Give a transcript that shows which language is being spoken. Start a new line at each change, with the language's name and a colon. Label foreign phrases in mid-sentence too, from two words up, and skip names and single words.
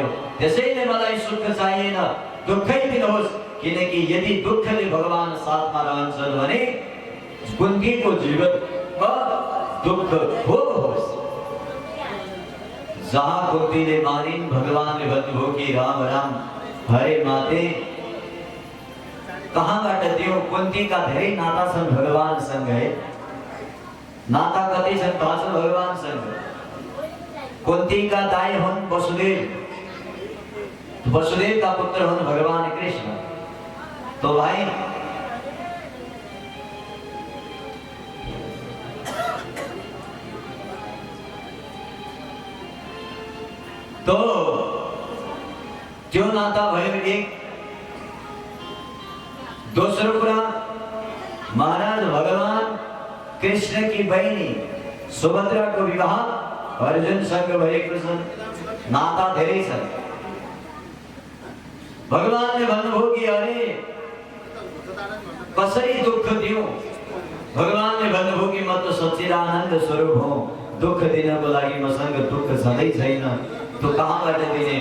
Nepali: त्यसैले मलाई सुख चाहिएन, दुःखै दिनुहोस्, किनकि यदि दुःखले भगवान साथमा रहन्छन् भने कुन्तीको जीवनमा दुःख होस्। जहाँ कुन्तीले मारिन् भगवानले भन्नुभयो कि राम राम हरे माते कहाँबाट दियो। कुन्ती का धेरै नाता छन् भगवान सँग है, नाता कति छन् थाहा छ भगवान सँग। कुन्ती का दाई हुन् वसुदेव, वसुदेव का पुत्र हुन् भगवान कृष्ण।
Hindi: तो भाई तो
Nepali: त्यो नाता भयो एक। दोस्रो कुरा महाराज भगवान कृष्ण की बहिनी सुभद्रा को विवाह अर्जुन संग भएको छ, नाता धेरै छ। भगवान ने भन्नुभयो कि अरे कसरी दुःख दियो। भगवान ने भन्नुभयो कि म त सच्चिदानन्द स्वरूप हुँ, दुःख दिनको लागि मसँग दुःख छँदै छैन, तो कहाँबाट दिने।